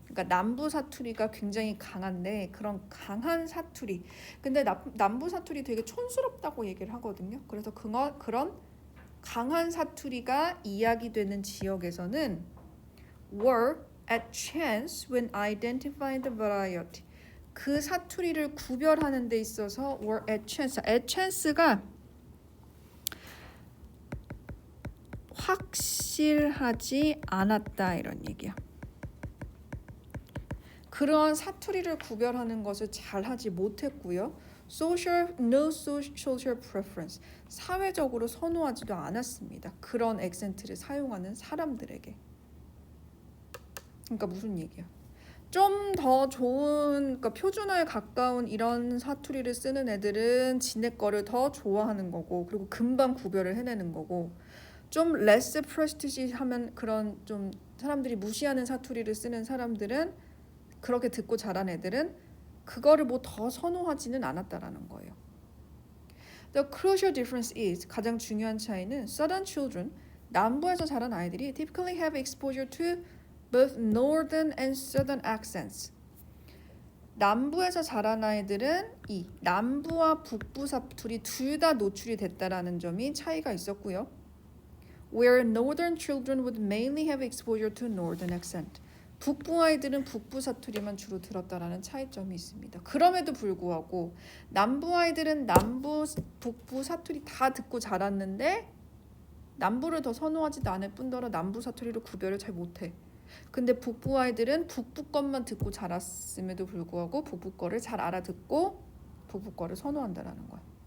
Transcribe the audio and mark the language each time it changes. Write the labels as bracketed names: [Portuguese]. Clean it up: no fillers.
[Korean] 그러니까 남부 사투리가 굉장히 강한데 그런 강한 사투리. 근데 남부 사투리 되게 촌스럽다고 얘기를 하거든요. 그래서 그런 강한 사투리가 이야기되는 지역에서는 [English] were at chance when identifying the variety. [Korean] 그 사투리를 구별하는 데 있어서 [English] were at chance. at chance [Korean] 가 확실하지 않았다 이런 얘기야. 그러한 사투리를 구별하는 것을 잘 하지 못했고요. [English] no social preference. [Korean] 사회적으로 선호하지도 않았습니다. 그런 액센트를 사용하는 사람들에게. 그러니까 무슨 얘기야? 좀 더 좋은, 그러니까 표준어에 가까운 이런 사투리를 쓰는 애들은 지네 거를 더 좋아하는 거고, 그리고 금방 구별을 해내는 거고, 좀 [English] less prestige [Korean] 하면 그런 좀 사람들이 무시하는 사투리를 쓰는 사람들은, 그렇게 듣고 자란 애들은 그거를 뭐 더 선호하지는 않았다라는 거예요. [English] The crucial difference is, [Korean] 가장 중요한 차이는 [English] southern children, [Korean] 남부에서 자란 아이들이 [English] typically have exposure to both northern and southern accents. [Korean] 남부에서 자란 아이들은 이 남부와 북부 사투리 둘 다 노출이 됐다라는 점이 차이가 있었고요. [English] Where northern children would mainly have exposure to northern accent. [Korean] 북부 아이들은 북부 사투리만 주로 들었다라는 차이점이 있습니다. 그럼에도 불구하고 남부 아이들은 북부 사투리 다 듣고 자랐는데 남부를 더 선호하지도 않을 뿐더러 남부 사투리를 구별을 잘 못해. 근데 북부 아이들은 북부 것만 듣고 자랐음에도 불구하고 북부 거를 잘 알아듣고 북부 거를 선호한다라는 거야.